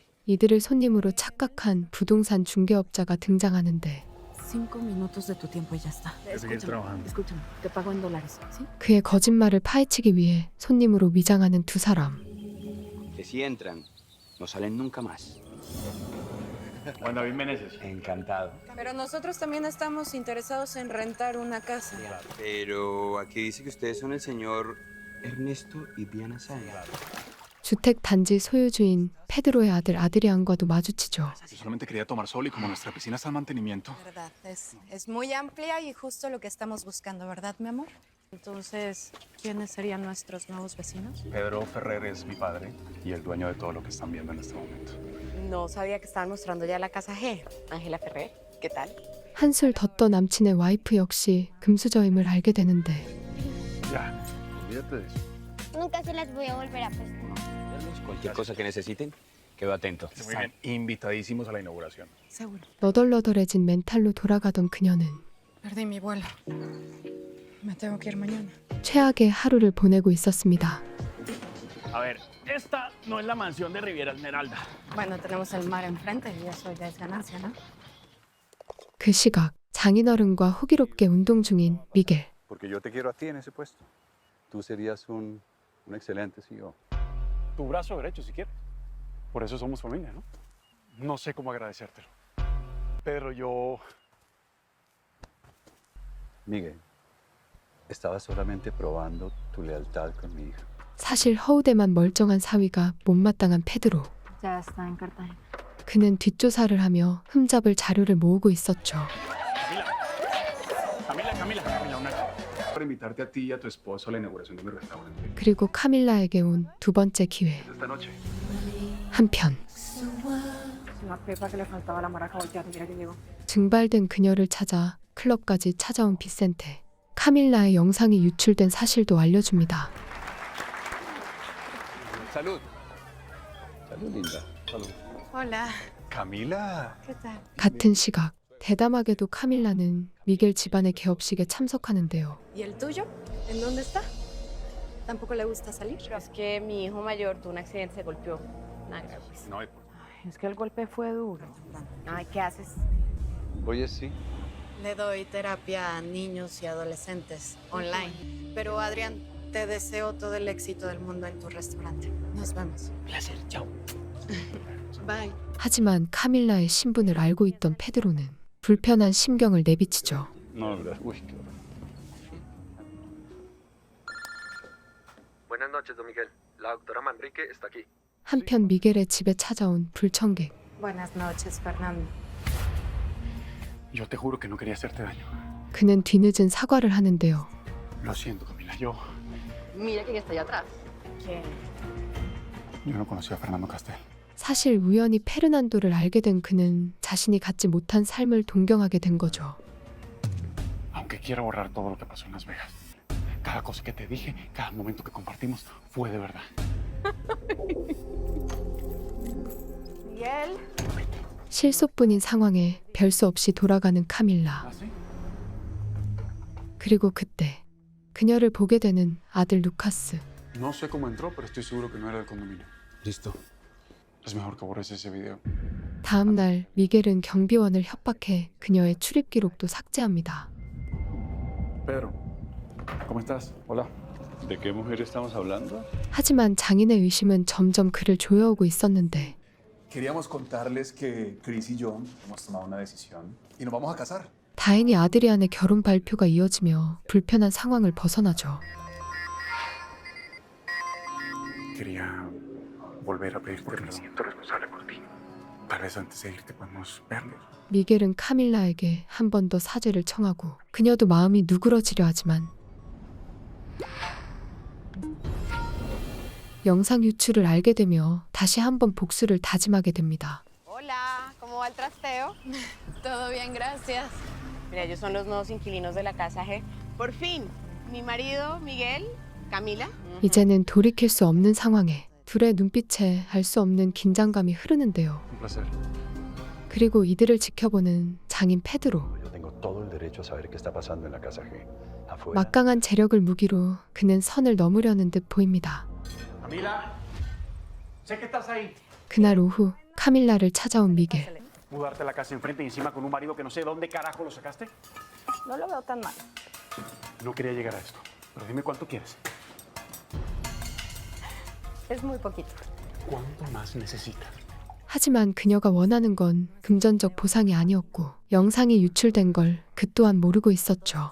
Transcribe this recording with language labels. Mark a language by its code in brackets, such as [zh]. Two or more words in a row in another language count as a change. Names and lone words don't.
[ko] 이들을 손님으로 착각한 부동산 중개업자가 등장하는데 [es] 5 minutos de tu tiempo y ya está. que seguir trabajando. Escúchame, te pago en dólares, ¿sí? [ko] 그의 거짓말을 파헤치기 위해 손님으로 위장하는 두 사람. [es] Que si entran, no salen nunca más. Juan David Meneses. Encantado. Pero nosotros también estamos interesados en rentar una casa. Pero aquí dice que ustedes son el señor Ernesto y Diana Sáenz. [ko] 주택 단지 소유주인 페드로의 아들 아드리안과도 마주치죠. [es] Yo solamente quería tomar sol y como nuestra piscina está en mantenimiento. Verdad, es muy amplia y justo lo que estamos buscando, ¿verdad, mi amor? Entonces, ¿quiénes serían nuestros nuevos vecinos? Pedro Ferrer es mi padre y el dueño de todo lo que están viendo en este momento. No sabía que estaban mostrando ya la casa G. Ángela Ferrer, ¿qué tal? [ko] 한술 더 떠 남친의 와이프 역시 금수저임을 알게 되는데 [es] Ya, olvídate de eso. Nunca se las voy a volver a prestar. Cualquier cosa que necesiten, quedo atento. Muy bien, invitadísimos a la inauguración. Seguro. [ko] 너덜너덜해진 멘탈로 돌아가던 그녀는 [es] Perdí mi vuelo. Me tengo que ir mañana. [ko] 최악의 하루를 보내고 있었습니다. [es] A ver, esta no es la mansión de Riviera Esmeralda. Bueno, tenemos el mar enfrente y eso ya es ganancia, ¿no? [ko] 그 시각 장인어른과 호기롭게 운동 중인 미겔. [es] Porque yo te quiero a ti en ese puesto. Tú serías un excelente CEO. Tu brazo derecho, si quieres. Por eso somos familia, ¿no? No sé cómo agradecértelo. Pero yo... Miguel, estaba solamente probando tu lealtad con mi hija. [ko] 사실 허우대만 멀쩡한 사위가 못마땅한 페드로. [es] Ya está en Cartagena. [ko] 그는 뒷조사를 하며 흠잡을 자료를 모으고 있었죠. [es] Camila, una Para invitarte a ti y a tu esposo a la inauguración de mi restaurante. [ko] 그리고 카밀라에게 온 두 번째 기회. [es] Esta noche. [ko] 한편 [es] Una pepa que le faltaba la maraca volteada. Mira que llegó. [ko] 증발된 그녀를 찾아 클럽까지 찾아온 비센테. 카밀라의 영상이 유출된 사실도 알려줍니다. [es] Salud. Salud, linda. Salud. Hola, Camila. ¿qué tal? [ko] 같은 시각 대담하게도 카밀라는 미겔 집안의 개업식에 참석하는데요. [es] ¿Y el tuyo? ¿En dónde está? ¿Tampoco le gusta salir? Es que mi hijo mayor tuvo un accidente, se golpeó. Nada grave, pues. No, Ay, es que el golpe fue duro. Ay, ¿qué haces? Oye, sí. Le doy terapia a niños y adolescentes online. Pero Adrián, te deseo todo el éxito del mundo en tu restaurante. Nos vemos. Placer, chao. Bye. [ko] 하지만 카밀라의 신분을 알고 있던 페드로는 불편한 심경을 내비치죠. [es] No, ¿verdad? Uy, qué horror. Buenas noches, don Miguel. La doctora Manrique está aquí. [ko] 한편 미겔의 집에 찾아온 불청객. [es] Buenas noches, Fernando. Yo te juro que no quería hacerte daño. [ko] 그는 뒤늦은 사과를 하는데요. [es] Lo siento, Camila. Yo Mira quién está allá atrás. ¿Quién? no conocía a Fernando Castel. [ko] 사실 우연히 페르난도를 알게 된 그는 자신이 갖지 못한 삶을 동경하게 된 거죠. [es] Aunque quiero borrar todo lo que pasó en Las Vegas. Cada cosa que te dije, cada momento que compartimos fue de verdad. Miguel. [ko] 실속뿐인 상황에 별 수 없이 돌아가는 카밀라. [es] ¿Así? [ko] 그리고 그때 그녀를 보게 되는 아들 루카스. [es] No sé cómo entró, pero estoy seguro que no era del condominio. Listo. Es mejor que borres ese video. [ko] 다음 날 미겔은 경비원을 협박해 그녀의 출입 기록도 삭제합니다. [es] Pedro, ¿cómo estás? Hola. ¿De qué mujer estamos hablando? [ko] 하지만 장인의 의심은 점점 그를 조여오고 있었는데 [es] Queríamos contarles que Chris y yo hemos tomado una decisión y nos vamos a casar. [ko] 다행히 아드리안의 결혼 발표가 이어지며 불편한 상황을 벗어나죠. [es] Quería volver a pedirte perdón. Me siento responsable por ti. Tal vez antes de irte podemos vernos. [ko] 미겔은 카밀라에게 한 번 더 사죄를 청하고 그녀도 마음이 누그러지려 하지만 영상 유출을 알게 되며 다시 한번 복수를 다짐하게 됩니다. [es] Hola, ¿cómo va el trasteo? Todo bien, gracias. Mira, ellos son los nuevos inquilinos de la casa G. Por fin, mi marido, Miguel, Camila. [ko] 이제는 돌이킬 수 없는 상황에 둘의 눈빛에 알 수 없는 긴장감이 흐르는데요. [es] Un placer. [ko] 그리고 이들을 지켜보는 장인 페드로. [es] Yo tengo todo el derecho a saber qué está pasando en la casa G. Afuera. [ko] 막강한 재력을 무기로 그는 선을 넘으려는 듯 보입니다. [es] Camila, sé que estás ahí. [ko] 그날 오후 카밀라를 찾아온 미겔. [es] Mudarte a la casa enfrente y encima con un marido que no sé dónde carajo lo sacaste. No lo veo tan mal. No quería llegar a esto, pero dime cuánto quieres. Es muy poquito. ¿Cuánto más necesitas? [ko] 하지만 그녀가 원하는 건 금전적 보상이 아니었고 영상이 유출된 걸 그 또한 모르고 있었죠.